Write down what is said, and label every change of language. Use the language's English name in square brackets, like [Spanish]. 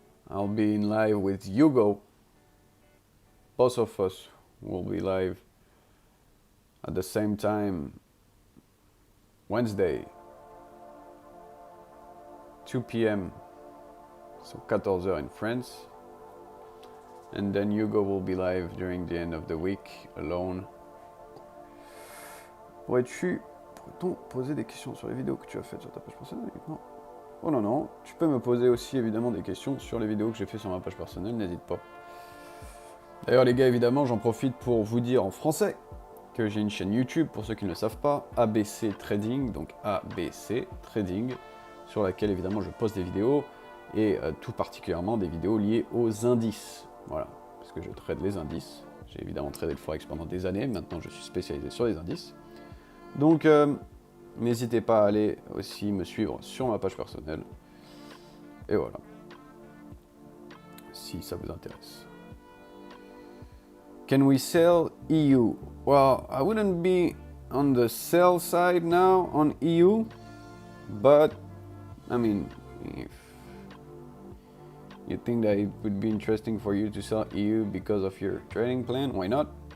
[English] I'll be in live with Hugo. Both of us will be live at the same time Wednesday, 2 p.m. so 14h in France. And then Hugo will be live during the end of the week alone. [French] Pourrait-on poser des questions sur les vidéos que tu as faites sur ta page personnelle uniquement? Oh non, tu peux me poser aussi évidemment des questions sur les vidéos que j'ai fait sur ma page personnelle, n'hésite pas. D'ailleurs les gars, évidemment, j'en profite pour vous dire en français que j'ai une chaîne YouTube, pour ceux qui ne le savent pas, ABC Trading, donc ABC Trading, sur laquelle évidemment je poste des vidéos, et tout particulièrement des vidéos liées aux indices. Voilà, parce que je trade les indices. J'ai évidemment tradé le Forex pendant des années, maintenant je suis spécialisé sur les indices. Donc n'hésitez pas à aller aussi me suivre sur ma page personnelle. Et voilà, si ça vous intéresse. [English] Can we sell EU? Well, I wouldn't be on the sell side now on EU, but I mean, if you think that it would be interesting for you to sell EU because of your trading plan, why not?